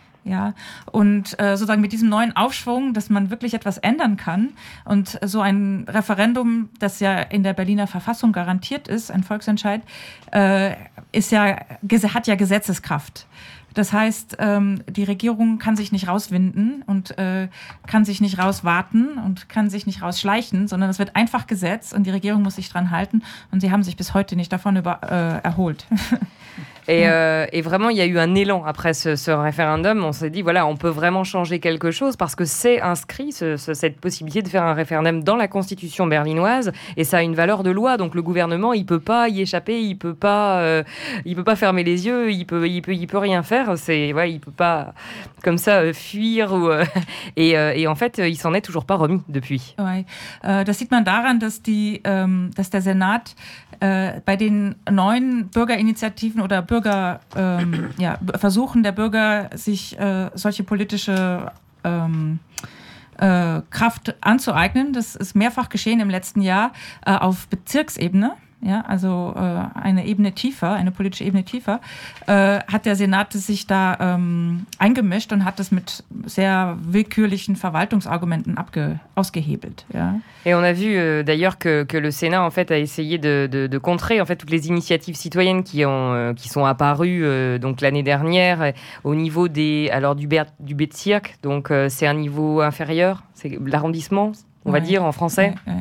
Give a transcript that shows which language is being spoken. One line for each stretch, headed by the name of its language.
German: Ja, und sozusagen mit diesem neuen Aufschwung, dass man wirklich etwas ändern kann und so ein Referendum, das ja in der Berliner Verfassung garantiert ist, ein Volksentscheid, hat ja Gesetzeskraft. Das heißt, die Regierung kann sich nicht rauswinden und kann sich nicht rauswarten und kann sich nicht rausschleichen, sondern es wird einfach Gesetz und die Regierung muss sich dran halten und sie haben sich bis heute nicht davon erholt.
French: Et vraiment, il y a eu un élan après ce référendum. On s'est dit, voilà, on peut vraiment changer quelque chose parce que c'est inscrit, cette possibilité de faire un référendum dans la constitution berlinoise et ça a une valeur de loi. Donc le gouvernement, il ne peut pas y échapper, il ne peut pas fermer les yeux, il peut rien faire. Il ne peut pas comme ça fuir. Et en fait, il ne s'en est toujours pas remis depuis.
German: Oui, das sieht man daran, dass der Senat bei den neuen Bürgerinitiativen oder Bürger, Versuchen der Bürger, sich solche politische Kraft anzueignen, das ist mehrfach geschehen im letzten Jahr auf Bezirksebene, ja, also eine politische Ebene tiefer, hat der Senat sich da eingemischt und hat das mit sehr willkürlichen Verwaltungsargumenten ausgehebelt, ja.
French: Et on a vu d'ailleurs que le Sénat en fait a essayé de contrer en fait toutes les initiatives citoyennes qui sont apparues donc l'année dernière au niveau du Bezirk, donc c'est un niveau inférieur, c'est l'arrondissement, on va dire en français.